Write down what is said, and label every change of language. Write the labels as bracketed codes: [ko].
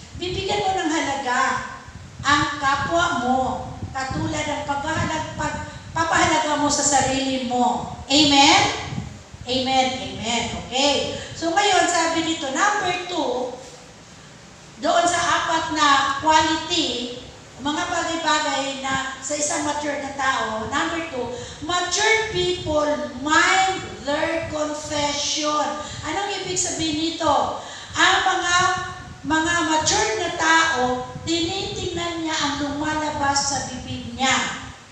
[tl] Bibigyan mo ng halaga ang kapwa mo, katulad ng papahalaga mo sa sarili mo. Amen? Amen, amen. Okay. So ngayon, sabi dito, number 2, doon sa 4 na quality, mga bagay-bagay na sa isang mature na tao. [en] Number 2, mature people mind their confession. [tl] Anong ibig sabihin nito? Ang mga mature na tao, tinitingnan niya ang lumalabas sa bibig niya.